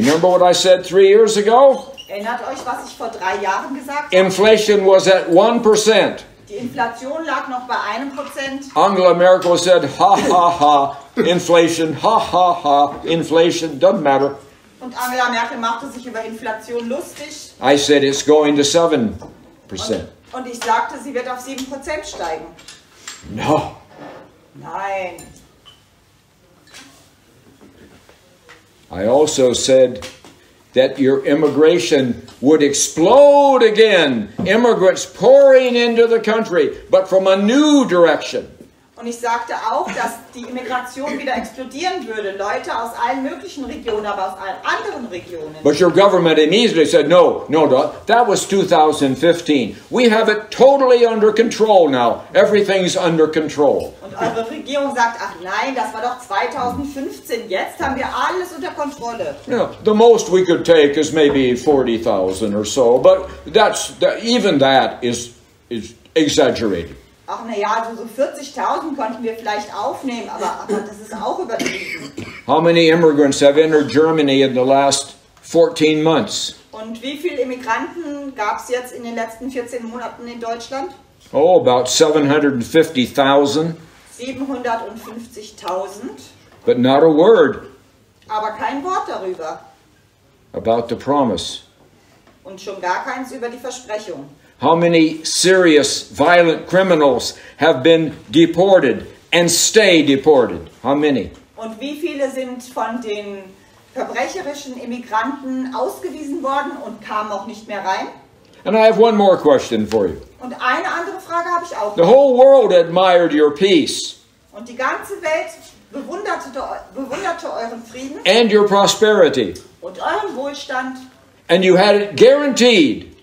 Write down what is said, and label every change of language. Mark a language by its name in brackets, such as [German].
[English] remember what I said 3 years ago? [German] Erinnert euch, was ich vor 3 Jahren gesagt habe? [English] Inflation was at 1%. [German] Die Inflation lag noch bei 1%. [English] Angela Merkel said, ha ha ha, inflation, ha ha ha, inflation, doesn't matter. [German] Und Angela Merkel machte sich über Inflation lustig. [English] I said it's going to 7%. [German] Und ich sagte, sie wird auf 7% steigen. [English] No. [German] Nein. [English] I also said that your immigration would explode again. Immigrants pouring into the country, but from a new direction. [German] Und ich sagte auch, dass die Immigration wieder explodieren würde. Leute aus allen möglichen Regionen, aber aus allen anderen Regionen. [English] But your government immediately said, no, that was 2015. We have it totally under control now. Everything's under control. [German] Und eure Regierung sagt, ach nein, das war doch 2015. Jetzt haben wir alles unter Kontrolle. [English] Yeah, the most we could take is maybe 40,000 or so, but even that is exaggerated. [German] Ach naja, so 40.000 konnten wir vielleicht aufnehmen, aber das ist auch übertrieben. [English] How many immigrants have entered Germany in the last 14 months? [German] Und wie viele Immigranten gab es jetzt in den letzten 14 Monaten in Deutschland? [English] Oh, about 750,000. [German] 750.000. [English] But not a word [German] Aber kein Wort darüber. [English] about the promise. [German] Und schon gar keins über die Versprechung. [English] How many serious, violent criminals have been deported and stay deported? How many? [German] Und wie viele sind von den verbrecherischen Immigranten ausgewiesen worden und kamen auch nicht mehr rein? [English] And I have one more question for you. [German] Und eine andere Frage habe ich auch [English] The [German] noch. [English] whole world admired your peace [German] Und die ganze Welt bewunderte euren Frieden [English] and your prosperity, [German] und euren Wohlstand [English] and you had it guaranteed.